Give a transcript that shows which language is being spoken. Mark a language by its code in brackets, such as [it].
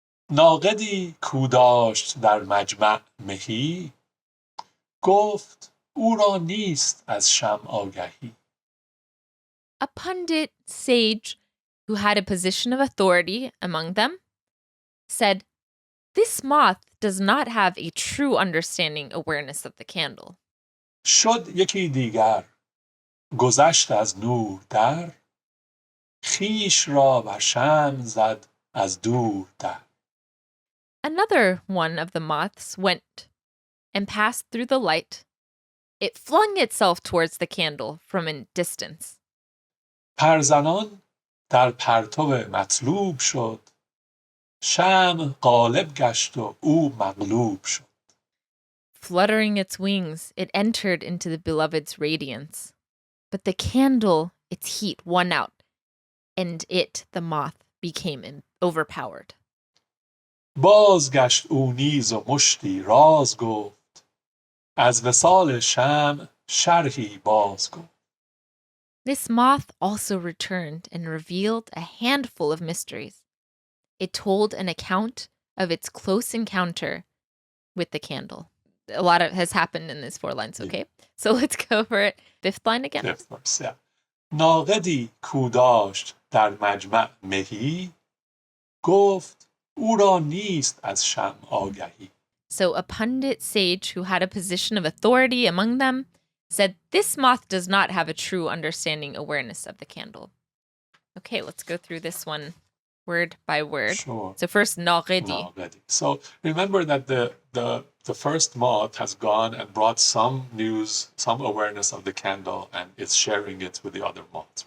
[fa] ناقدی کو داشت در مجمع مهی گفت او را نیست از شمع آگهی. [en] A pundit sage who had a position of authority among them said, "This moth does not have a true understanding awareness of the candle." [fa] شد یکی دیگر گذشت از نور در خویش را بر شمع زد از دور در. [en] Another one of the moths went and passed through the light. It flung itself towards the candle from a distance. [fa] پرزنان در پرتو مطلوب شد شمع غالب گشت و او مغلوب شد. [en] Fluttering its wings, it entered into the beloved's radiance. But the candle, its heat won out, and it, the moth, became overpowered. [fa] بازگشت او نیز و مشتی راز گفت از وصال شمع شرحی باز گفت. [en] This moth also returned and revealed a handful of mysteries. It told an account of its close encounter with the candle. A lot has happened in these 4 lines, okay? So let's go for it. 5th line again. 5th verse, yeah. [fa] ناقدی کو داشت در مجمع مهی گفت او را نیست از شمع آگهی. [en] So a pundit sage who had a position of authority among them said, "This moth does not have a true understanding awareness of the candle." Okay, let's go through this one word by word. Sure. So first, naqidi. [fa] Naqidi. [en] So remember that the first moth has gone and brought some news, some awareness of the candle, and is sharing it with the other moths.